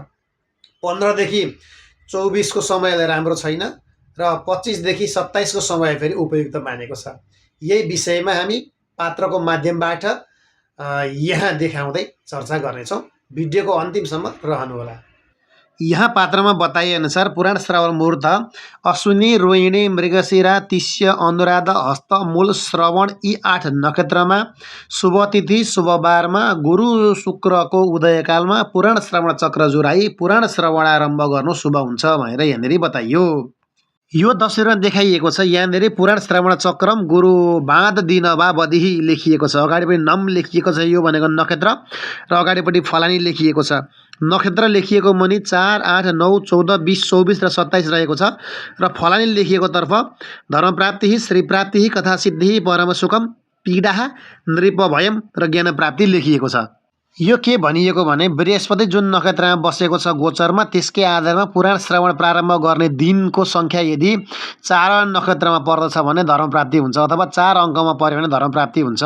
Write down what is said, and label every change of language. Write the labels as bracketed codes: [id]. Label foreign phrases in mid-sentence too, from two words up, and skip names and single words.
[ne] 15देखि 24को समयलाई राम्रो छैन र 25देखि 27को समय फेरि उपयुक्त मानेको छ। यही विषयमा हामी पात्रको माध्यमबाट यहाँ देखाउँदै चर्चा गर्नेछौँ। भिडियोको अन्तिमसम्म रहनुहोला। यहाँ पात्रमा बताइए अनुसार पुराण श्रवण मुहूर्त अश्विनी, रोहिणी, मृगशिरा, तिष्य, अनुराधा, हस्त, मूल, श्रवण यी 8 नक्षत्रमा शुभ तिथि शुभ बारमा गुरु शुक्रको उदयकालमा पुराण श्रवण चक्र जुराई पुराण श्रवण आरम्भ गर्नु शुभ हुन्छ भनेर यहाँनिर बताइयो। यो तस्विरमा देखाइएको छ। यहाँनिर पुराण श्रवण चक्रम गुरु बाँध दिन वा बदिही लेखिएको छ। अगाडिपट्टि नम लेखिएको छ, यो भनेको नक्षत्र, र अगाडिपट्टि फलानी लेखिएको छ। नक्षत्र लेखिएको मुनि 4, 8, 9, 14, 20, 24 र 27 रहेको छ, र फलानी लेखिएको तर्फ धर्म प्राप्ति, श्री प्राप्ति, कथा सिद्धि, [sa] परम सुखम, [ne] पीडा, नृपभयम र ज्ञान प्राप्ति लेखिएको छ। यो के भनिएको भने बृहस्पति जुन नक्षत्रमा बसेको छ गोचरमा त्यसकै आधारमा पुराण श्रवण प्रारम्भ गर्ने दिनको सङ्ख्या यदि 4 नक्षत्रमा पर्दछ भने धर्म प्राप्ति हुन्छ, अथवा 4 अङ्कमा पर्यो भने धर्म प्राप्ति हुन्छ।